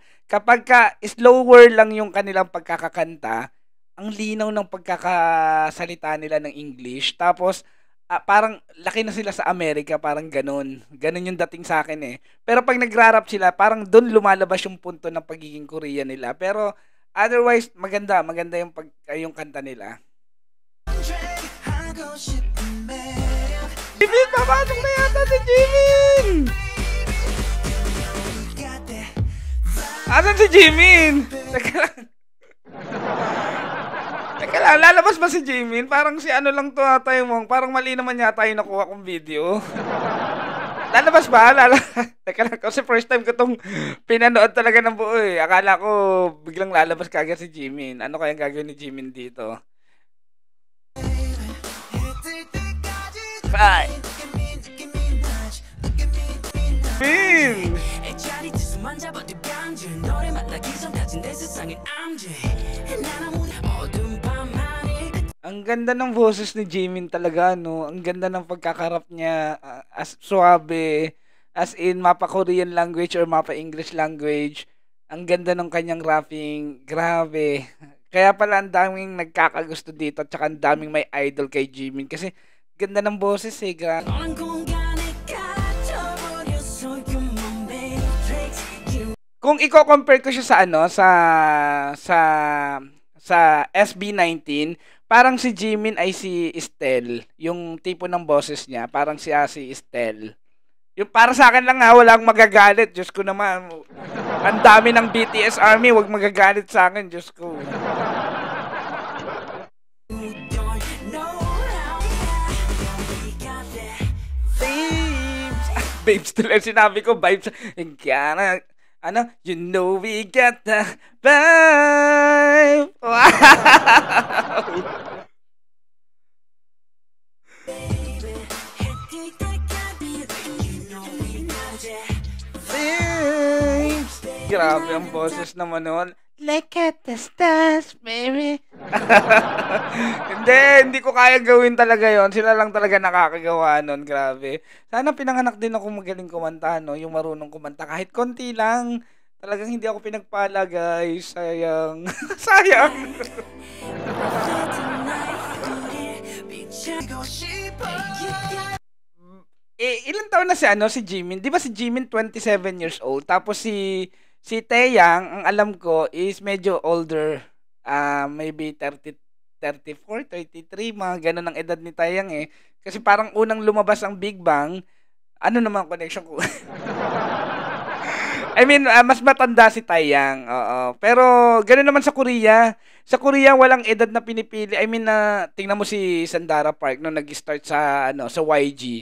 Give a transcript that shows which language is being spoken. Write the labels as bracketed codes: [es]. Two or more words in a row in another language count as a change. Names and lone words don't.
[tl] Kapag slower lang yung kanilang pagkakakanta, ang linaw ng pagkakasalita nila ng English. Tapos parang laki na sila sa Amerika, parang ganun. Ganun yung dating sa akin eh. Pero pag nagra-rap sila, parang doon lumalabas yung punto ng pagiging Korean nila. Pero otherwise, maganda. Maganda yung kanta nila. [ko] 하고 싶은 매력 [tl] Jimin, papasok na yata si Jimin! [en] got that [tl] Asan si Jimin? Teka lang. Teka lang, lalabas ba si Jimin? Parang si ano lang to ata yung parang mali naman yata yung nakuha kong video. Lalabas ba? Teka lang, kasi [en] first time [tl] ko tong pinanood talaga ng buo eh. Akala ko biglang lalabas kagad si Jimin. Ano kayang gagawin ni Jimin dito? [ko] 해뜰 때까지 [en] Bye! Nicki Minaj Jimin! [ko] 짜릿해서 만져봐도 간질 너를 만나기 전까진 내 세상엔 암질 난 아무 어두운 밤하늘 [tl] Ang ganda ng boses ni Jimin talaga, no? Ang ganda ng pagkakarap niya, [en] as suabe, as in [tl] mapa [en] Korean language or [tl] mapa [en] English language. [tl] Ang ganda ng kanyang rapping, grabe. Kaya pala ang daming nagkakagusto dito at saka ang daming may idol kay Jimin kasi ganda ng boses eh, grabe. [ko] 어느 공간에 갇혀버렸어 [en] You're my matrix You [tl] Kung i-compare ko siya sa ano, sa SB19, parang si Jimin ay si Estelle. Yung tipo ng boses niya, parang siya si Estelle. Yung para sa akin lang ha, walang magagalit. Diyos ko naman. Ang dami ng BTS Army, wag magagalit sa akin, Diyos ko. [en] don't know how We got that Babes. [tl] Babes tuloy sinabi ko, vibes. Kaya ano, [en] you know we got the vibe. Wow. [ko] 해뜰 때까지 [en] You know we got that Babes. [tl] Grabe ang boses naman nun. [en] Look at the stars, baby. [tl] Hindi ko kaya gawin talaga yon. Sila lang talaga nakakagawa nun. Grabe. Sana pinanganak din ako magaling kumanta, no? Yung marunong kumanta. Kahit konti lang. Talagang hindi ako pinagpala, guys. Sayang. Sayang. [ko] 비추고 싶어 [tl] Ilan taon na si Jimin? 'Di ba si Jimin 27 years old? Tapos si Taeyang, ang alam ko is medyo older. [en] Maybe 34, 33, [tl] mga ganun ang edad ni Taeyang eh. Kasi parang unang lumabas ang Big Bang, ano naman ang connection ko? [en] I mean, [tl] mas matanda si Taeyang. Oo. Pero ganoon naman sa Korea. Sa Korea walang edad na pinipili. [en] I mean, [tl] tingnan mo si Sandara Park nung nag-start sa YG.